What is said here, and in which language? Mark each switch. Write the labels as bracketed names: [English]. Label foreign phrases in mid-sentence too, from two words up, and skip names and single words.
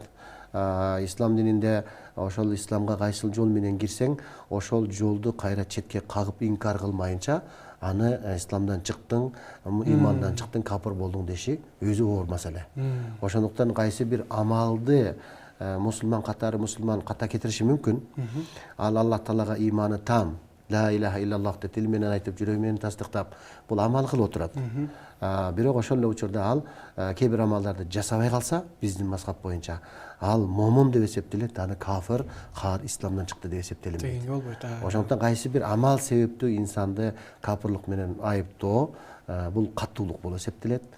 [Kyrgyz] Ислам дининде ошол исламга кайсыл жол менен кирсең, ошол жолду кайра четке кагып инкар кылмайынча, аны исламдан чыктың, имандан чыктың, капыр болдуң деши өзү оор маселе. Ошондуктан кайсы бир амалды мусулман катары мусулман ката кетириши мүмкүн. Ал Аллах Таалага иманы там, [Arabic] لا إله إلا الله [Kyrgyz] деп тил менен айтып, жүрөгү менен тастыктап, бул амал кылып отурат. Бирок ошол эле учурда ал кээ бир амалдарды жасабай калса, биздин мазхаб боюнча ал момун деп эсептелет, аны кафыр, исламдан чыкты деп эсептелинет. Деген болбойт. Ошондуктан кайсы бир амал себептүү инсанды кафырлык менен айыптоо бул каттуулук болуп эсептелет.